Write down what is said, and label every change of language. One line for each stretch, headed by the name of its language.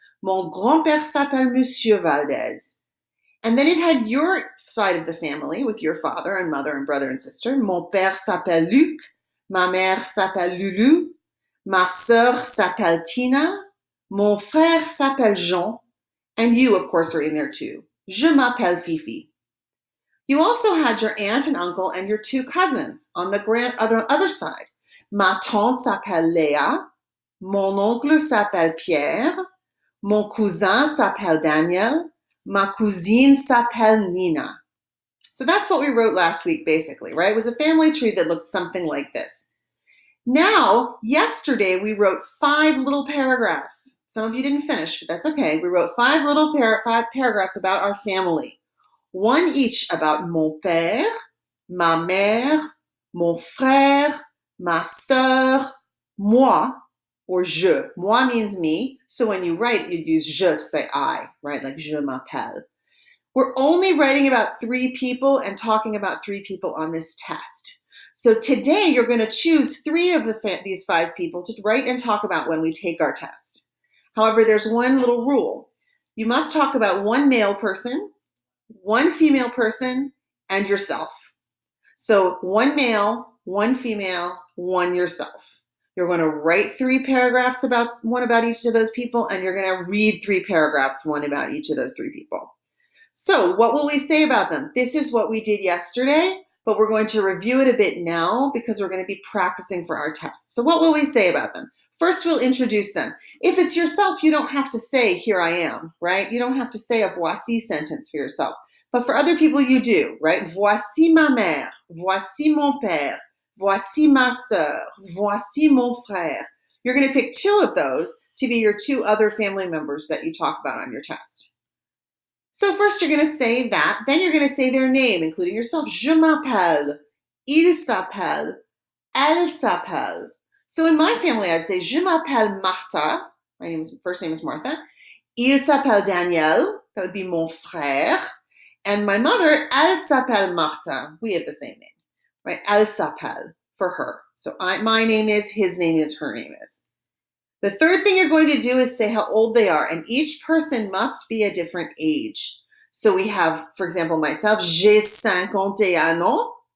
French: Mon grand-père s'appelle Monsieur Valdez.
English: And then it had your side of the family with your father and mother and brother and sister.
French: Mon père s'appelle Luc. Ma mère s'appelle Lulu. Ma sœur s'appelle Tina. Mon frère s'appelle Jean.
English: And you, of course, are in there too.
French: Je m'appelle Fifi.
English: You also had your aunt and uncle and your two cousins on the other side.
French: Ma tante s'appelle Léa. Mon oncle s'appelle Pierre. Mon cousin s'appelle Daniel. Ma cousine s'appelle Nina.
English: So that's what we wrote last week, basically, right? It was a family tree that looked something like this. Now, yesterday, we wrote 5 little paragraphs. Some of you didn't finish, but that's okay. We wrote 5 paragraphs about our family. 1 each about
French: mon père, ma mère, mon frère, ma sœur, moi,
English: or je. Moi means me, so when you write, you use je to say I, right? Like
French: je m'appelle.
English: We're only writing about 3 people and talking about 3 people on this test. So today you're going to choose 3 of these 5 people to write and talk about when we take our test. However, there's one little rule. You must talk about 1 male person, 1 female person, and yourself. So 1 male, 1 female, 1 yourself. You're going to write 3 paragraphs about each of those people, and you're going to read 3 paragraphs, 1 about each of those 3 people. So what will we say about them? This is what we did yesterday, but we're going to review it a bit now because we're going to be practicing for our test. So what will we say about them? First, we'll introduce them. If it's yourself, you don't have to say, here I am, right? You don't have to say a voici sentence for yourself. But for other people, you do, right?
French: Voici ma mère, voici mon père, voici ma sœur, voici mon frère.
English: You're going to pick 2 of those to be your 2 other family members that you talk about on your test. So first you're going to say that, then you're going to say their name, including yourself.
French: Je m'appelle, il s'appelle, elle s'appelle.
English: So in my family, I'd say,
French: je m'appelle Martha.
English: My first name is Martha.
French: Il s'appelle Daniel.
English: That would be
French: mon frère.
English: And my mother,
French: elle s'appelle Martha.
English: We have the same name, right?
French: Elle s'appelle
English: for her. So my name is, his name is, her name is. The third thing you're going to do is say how old they are, and each person must be a different age. So we have, for example, myself,
French: j'ai 51 ans.